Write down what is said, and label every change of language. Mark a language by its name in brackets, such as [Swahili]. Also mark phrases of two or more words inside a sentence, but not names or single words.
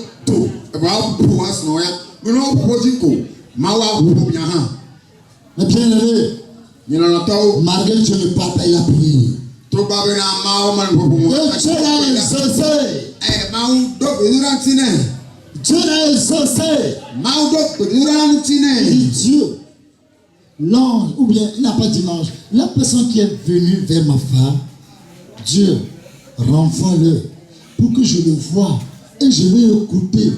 [French] to ba po asno ya me no po jiko ma wa po bia ha. Mais bien aimé, malgré que Dieu ne parle pas, il a prié. Et Dieu l'a exaucé. Dieu l'a exaucé. Et Dieu, l'ange, ou bien il n'a pas dit l'ange, la personne qui est venue vers ma femme, Dieu, renvoie-le pour que je le voie et je vais écouter.